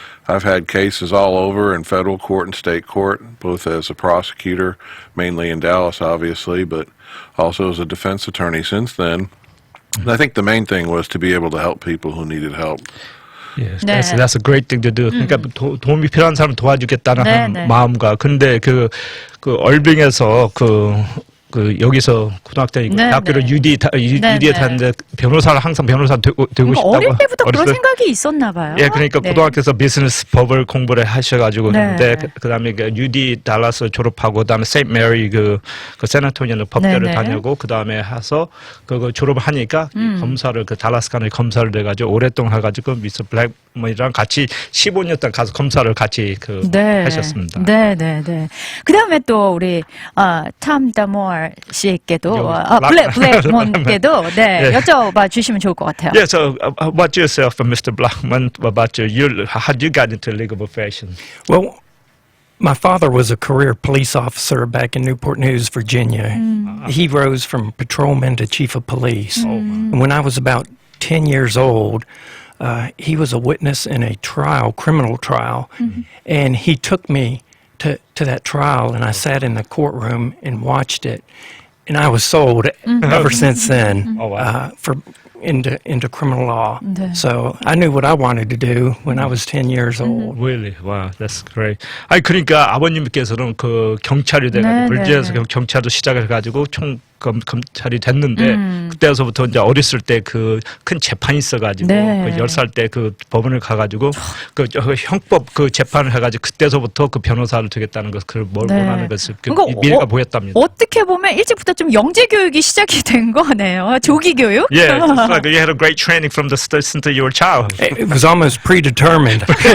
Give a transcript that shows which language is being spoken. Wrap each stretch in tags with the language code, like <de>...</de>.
<en>I've had cases all over in federal court and state court, both as a prosecutor, mainly in Dallas, obviously, but also as a defense attorney since then. And I think the main thing was to be able to help people who needed help. Yes,</en> <ko>네.</ko> <en>that's a great thing to do.</en> <ko>그러니까 도움이 필요한 사람 도와주겠다는 네, 한 네. 마음과 근데 그 얼빙에서 여기서 고등학생이고 네, 대학교를 네. UD에 다니는데 변호사 되고 그러니까 싶다고 어릴 때부터 그런 어렸을 때- 생각이 있었나 봐요. 예, 그러니까 네. 고등학교에서 비즈니스 법을 공부를 하셔가지고 네. 그런데 그다음에 그 UD 달라스 졸업하고 그다음에 세인트 메리 그 샌안토니오는 법대를 네, 네. 다니고 그다음에 해서 그거 졸업하니까 검사를 그 달라스 카운티 검사를 돼가지고 오랫동안 해가지고 미스터 블랙먼이랑 같이 15년 동안 가서 검사를 같이 하셨습니다. 네. 그다음에 또 우리 탐 다모어 씨께도 블랙먼께도 예. 여쭤봐 주시면 좋을 것 같아요.</ko> <en>Yeah, so about yourself, Mr. Blackman, about how you got into legal profession? well, my father was a career police officer back in Newport News, Virginia. He rose from patrolman to chief of police. And when I was about 10 years old, he was a witness in a trial, criminal trial, and he took me to that trial, and I sat in the courtroom and watched it, and I was sold ever since then Oh, wow. into criminal law. 네. So I knew what I wanted to do when I was 10 years old. Really? Wow, that's great.</en> <ko>아니 그러니까 아버님께서는 그 경찰이 돼가지고 네, 불지에서 네. 경찰도 시작을 해가지고 검찰이 됐는데 그때서부터 이제 어렸을 때 그 큰 재판이 있어가지고 네. 그 10살 때 그 법원을 가가지고 그 형법 그 재판을 해가지고 그때서부터 그 변호사를 되겠다는 것 그걸 네. 원하는 것을 그 그러니까 미래가 보였답니다. 어떻게 보면 일찍부터 좀 영재 교육이 시작이 된 거네요. 조기 교육.</ko> <en>Yeah, it's like you had a great training from the start since you were a child. It was almost predetermined.</en>